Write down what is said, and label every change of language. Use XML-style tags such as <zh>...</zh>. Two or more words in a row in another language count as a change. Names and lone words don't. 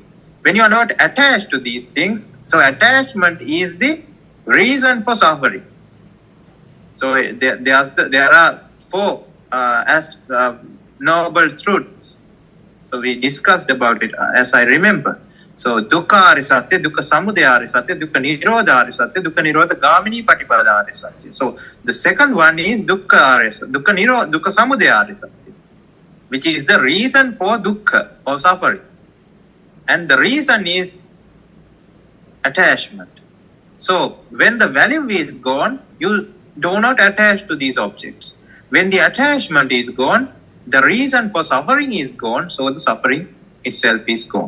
<en>When you are not attached to these things, so attachment is the reason for suffering. So there are four noble truths. So we discussed about it as I remember.</en> <pi>So dukkha arisatya, dukkha samudaya arisatya, dukkha nirodha arisatya, dukkha nirodha gamini patipada arisatya.</pi> <en>So the second one is</en> <pi>dukkha samudaya arisatya,</pi> <en>which is the reason for dukkha or suffering. And the reason is attachment. So when the value is gone, you do not attach to these objects. When the attachment is gone, the reason for suffering is gone, so the suffering itself is gone.</en>